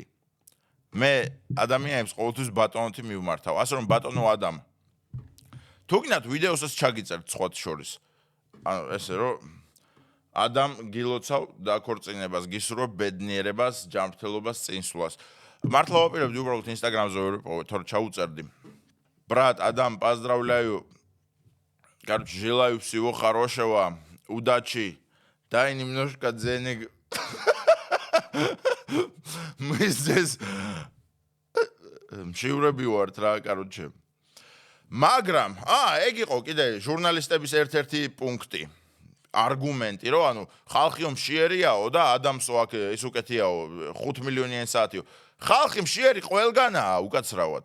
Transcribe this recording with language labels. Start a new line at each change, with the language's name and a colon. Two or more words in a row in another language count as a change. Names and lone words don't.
Georgian: მე ადამიანებს ყოველთვის ბატონოთი მივმართავ. ასე რომ ბატონო ადამ, თუ გინდათ ვიდეოსაც ჩაგიწერთ სხვათა შორის. ესე რომ ადამ გილოცავ დაქორწინებას, გისურვებ ბედნიერებას, ჯანმრთელობას, წინსვლას. მართლა ვაპირებდი უბრალოდ ინსტაგრამზე ვერვიპოვე, თორე ჩაუწერდი.
Russian: Брат, Адам, поздравляю. Короче, желаю всего хорошего, удачи. Дай немножко денег. Мы здесь
Georgian: მშივრები ვართ რა,
Russian: короче.
Georgian: მაგრამ, ეგ იყო კიდე ჟურნალისტების ერთ-ერთი პუნქტი. არგუმენტი, რომ ანუ ხალხიო მშიერიაო და ადამსო აქ ის უკეთიაო 5 მილიონიანი საათიო. ხალხი მშიერი ყველგანაა უკაცრავად.